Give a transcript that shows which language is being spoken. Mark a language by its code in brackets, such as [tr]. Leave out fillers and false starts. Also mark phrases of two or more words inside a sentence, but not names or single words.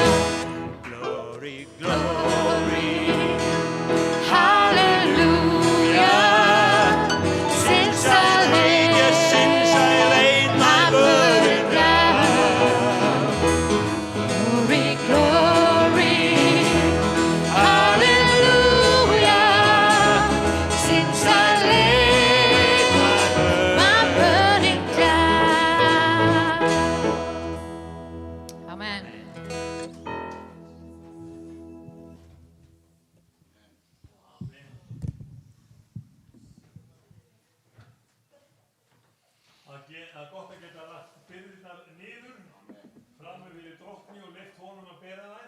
[en] Glory, glory, hallelujah, since I laid my burden down. Glory, glory, hallelujah, since I laid my burden down. Amen. [is] Það er gott að geta lagt byrðirnar niður fram yfir drottni og leyft honum að bera þær.